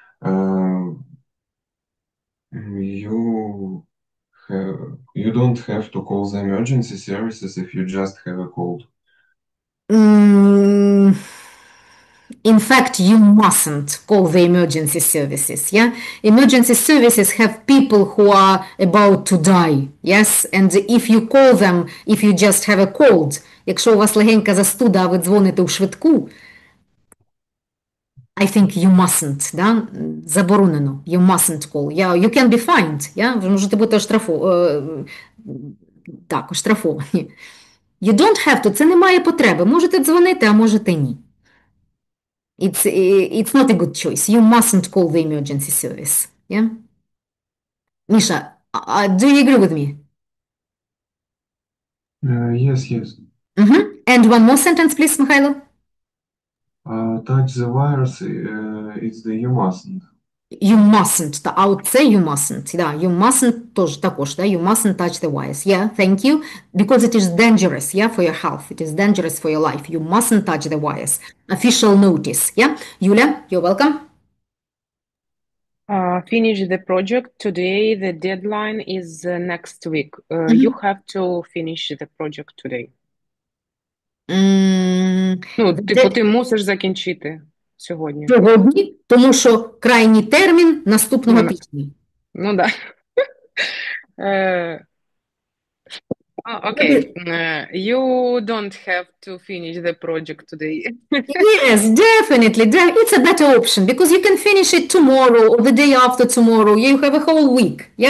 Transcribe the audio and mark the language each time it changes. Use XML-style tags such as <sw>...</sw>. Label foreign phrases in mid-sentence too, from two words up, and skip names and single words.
<en>You don't have to call the emergency services if you just have a cold. In fact, you mustn't call the emergency services, yeah? Emergency services have people who are about to die, yes? And if you call them, if you just have a cold,</en> <uk>якщо у вас легенька застуда, а ви дзвоните у швидку,</uk> <en>I think you mustn't,</en> <uk>да? Заборонено.</uk> <en>You mustn't call. Yeah, you can be fined, yeah?</en> <uk>Ви можете бути оштрафовані.</uk> <en>You don't have to,</en> <uk>це немає потреби. Можете дзвонити, а можете ні.</uk> <en>It's not a good choice. You mustn't call the emergency service. Yeah? Misha, do you agree with me? Yes. And one more sentence, please, Mikhailo. Touch the wires, it's the you mustn't. You mustn't. I would say you mustn't. Да, you mustn't</en> <uk>також, да?</uk> <en>You mustn't touch the wires. Yeah, thank you. Because it is dangerous, yeah, for your health. It is dangerous for your life. You mustn't touch the wires. Official notice, yeah? Yulia, you're welcome. Finish the project today. The deadline is next week. You have to finish the project today.</en> <uk>Типу, ти мусиш закінчити сьогодні. Сьогодні, тому що крайній термін наступного тижня. Ну, да.</uk> <en>Okay. You don't have to finish the project today. Yes, definitely. It's a better option because you can finish it tomorrow or the day after tomorrow. You have a whole week, yeah?</en>